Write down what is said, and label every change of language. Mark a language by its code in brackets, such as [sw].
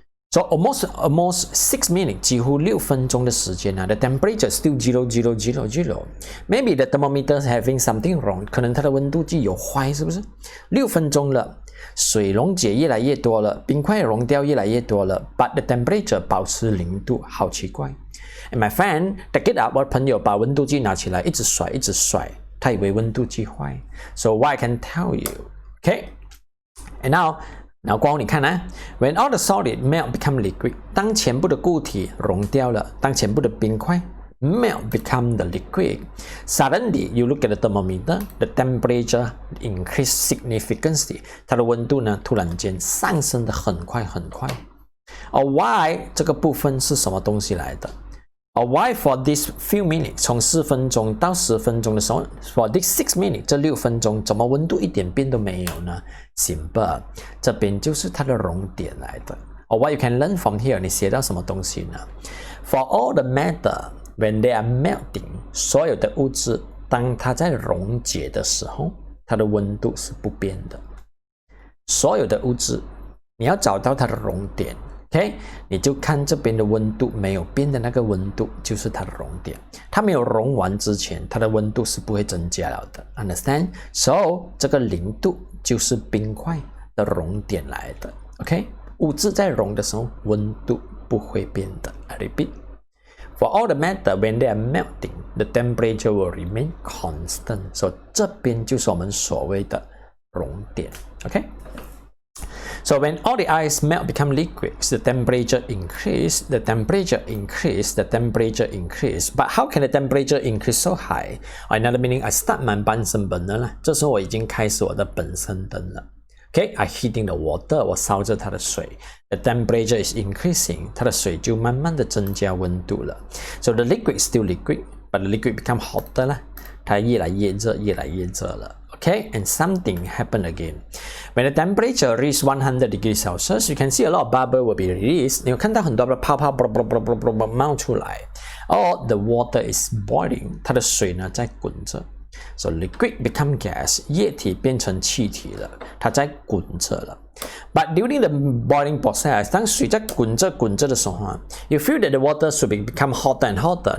[en] So almost 6 minutes, [zh] 几乎6分钟的时间呢 [en] the temperature still 0. Maybe the thermometer is having something wrong. [zh] 可能它的温度计有坏，是不是？6分钟了，水溶解越来越多了，冰块溶掉越来越多了 ， [en] but the temperature [zh] 保持0度，好奇怪。 [en] And my friend take it up， [zh] 我的朋友把温度计拿起来，一直甩，他以为温度计坏。 [en] So what I can tell you, okay? And now [zh] 过后你看啊 [en] ，when all the solid melt become liquid， [zh] 当全部的固体溶掉了，当全部的冰块 [en] melt become the liquid， suddenly you look at the thermometer, the temperature increase significantly， [zh] 它的温度呢突然间上升的很快。而 [en] why [zh] 这个部分是什么东西来的？ [en] Why for this few minutes [zh] 从4分钟到10分钟的时候 [en] for this 6 minutes [zh] 这6分钟怎么温度一点变都没有呢 [en] Simple [zh] 这边就是它的熔点来的。 [en] What you can learn from here [zh] 你学到什么东西呢 [en] For all the matter when they are melting [zh] 所有的物质当它在溶解的时候它的温度是不变的。所有的物质你要找到它的熔点OK， 你就看这边的温度没有变的那个温度就是它的熔点，它没有熔完之前它的温度是不会增加了的 [en] Understand? So [zh] 这个0度就是冰块的熔点来的 [en] OK， [zh] 物质在熔的时候温度不会变的 [en] I repeat For all the matter when they are melting the temperature will remain constant So [zh] 这边就是我们所谓的熔点 [en] OK，So when all the ice melt become liquids, the temperature increase, the temperature increase, the temperature increase. But how can the temperature increase so high? Another meaning, I start my [zh] 半身本能了，这时候我已经开始我的本身灯了。 [en] Okay, I heating the water, [zh] 我烧着它的水。 [en] The temperature is increasing, [zh] 它的水就慢慢的增加温度了。 [en] So the liquid is still liquid, but the liquid become hotter 了， [zh] 它越来越热，越来越热了。 [en] Okay, and something happened again. When the temperature reaches 100 degrees Celsius, you can see a lot of bubble will be released. [zh] 你有看到很多的泡泡冒出来。 [en] Or the water is boiling. [zh] 它的水呢在滚着。 [en] So liquid become gas. [zh] 液体变成气体了，它在滚着了。 [en] But during the boiling process, [zh] 当水在滚着的时候啊 [en] you feel that the water should become hotter and hotter.